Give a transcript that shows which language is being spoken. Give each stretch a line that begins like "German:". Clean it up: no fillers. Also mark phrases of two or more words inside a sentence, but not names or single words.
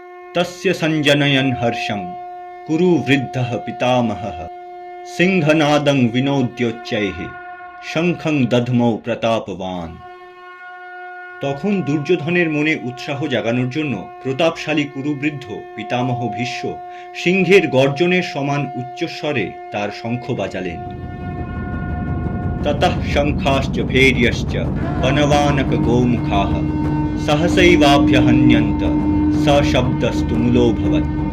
Sanskrit: तस्य संजनयन् हर्षं कुरु वृद्धः पितामहः सिंहनादं विनोद्योच्चैः शंखं दध्मौ प्रतापवान्।
Bangla: তখন দুর্যোধনের মনে উৎসাহ জাগানোর জন্য প্রতাপশালী কুরুবৃদ্ধ পিতামহ ভীষ্ম সিংহের গর্জনের সমান উচ্চস্বরে তার শঙ্খ বাজালেন।
Sanskrit: ততঃ শঙ্খাশ্চ ভের্যশ্চ বনবানক গোমুখাঃ সহসৈবাভ্যহন্যন্ত সশব্দস্তুমুলোऽভবৎ।